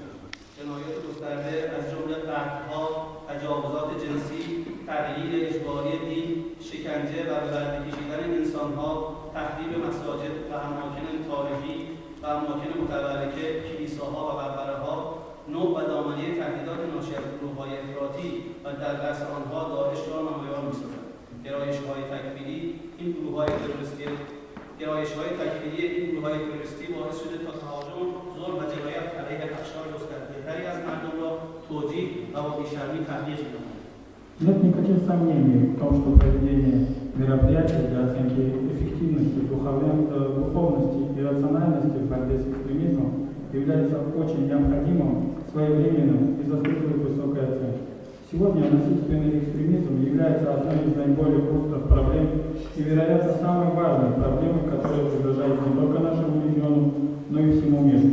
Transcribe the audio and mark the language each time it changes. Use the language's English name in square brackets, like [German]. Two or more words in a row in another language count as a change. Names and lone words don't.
[Persian] جنایات گسترده از جمله قتل‌ها، تجاوزات جنسی، تغییر اجباری دین، شکنجه و به برده کشیدن انسان‌ها، تخریب مساجد و اماکن تاریخی و اماکن متبرکه، کلیساها و مقبره‌ها، نوع و دامنه تهدیدات ناشی از گروه‌های افراطی و در دست آنها داعش را نمایان می‌سازد. گرایش‌های تکفیری این گروه‌های تروریستی باعث شده تا تهاجم، ظلم و جنایت علیه بخش‌های گسترده‌تری از مردم را توجیه و با بی‌شرمی تبلیغ می‌نماید. [Russian] Нет никаких сомнений в том, что проведение мероприятий для оценки эффективности, духовности и рациональности в борьбе с экстремизмом является очень необходимым, своевременным и заслуживает высокой оценки. Сегодня насильственный экстремизм является одной из наиболее острых проблем и, вероятно, самой важной проблемой, которая угрожает не только нашему региону, но и всему миру.